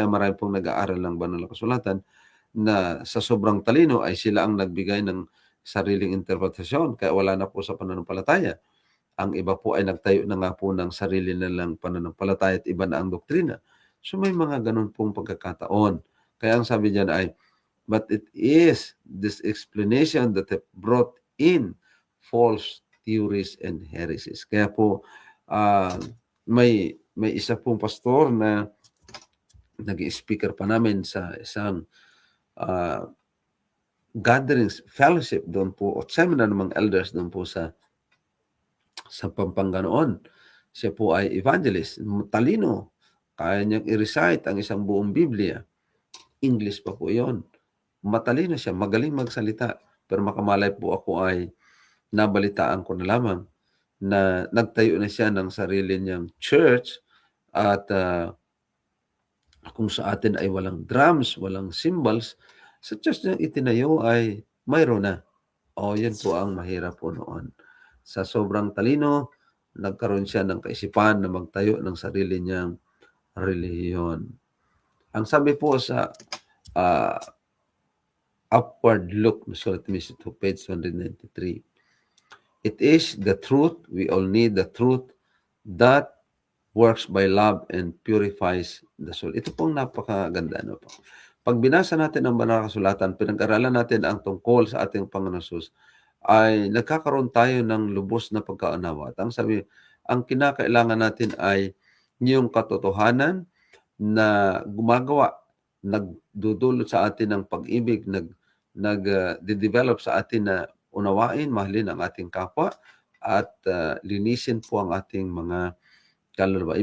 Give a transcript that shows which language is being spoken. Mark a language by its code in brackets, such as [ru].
[tl] Kaya marami pong nag-aaral ng banal na kasulatan na sa sobrang talino ay sila ang nagbigay ng sariling interpretasyon, kaya wala na po sa pananampalataya. Ang iba po ay nagtayo na nga po ng sarili nilang pananampalataya at iba na ang doktrina. So may mga ganun pong pagkakataon. Kaya ang sabi diyan ay, [en] but it is this explanation that have brought in false theories and heresies. [tl] Kaya po, may isa pong pastor na nag-speaker pa namin sa isang gatherings, fellowship doon po, o seminar ng mga elders doon po sa Pampanga noon. Siya po ay evangelist, talino, kaya niyang i-recite ang isang buong Biblia. English pa po yon. Matalino siya, magaling magsalita. Pero makamalay po ako ay nabalitaan ko na lamang na nagtayo na siya ng sarili niyang church at kung sa atin ay walang drums, walang cymbals, sa church niyang itinayo ay mayroon na. Yan po ang mahirap po noon. Sa sobrang talino, nagkaroon siya ng kaisipan na magtayo ng sarili niyang relihiyon. Ang sabi po sa [en] Upward Look, [tl] sulat mismo [en] to page 193, it is the truth, we all need the truth that works by love and purifies the soul. [tl] Ito pong napakaganda. No po? Pag binasa natin ang banal na kasulatan, pinag-aralan natin ang tungkol sa ating Panginoon Hesus, ay nagkakaroon tayo ng lubos na pagkaunawa. At ang sabi, ang kinakailangan natin ay yung katotohanan na gumagawa, nagdudulot sa atin ng pag-ibig, nag-develop sa atin na unawain, mahalin ang ating kapwa, at linisin po ang ating mga kaluluwa.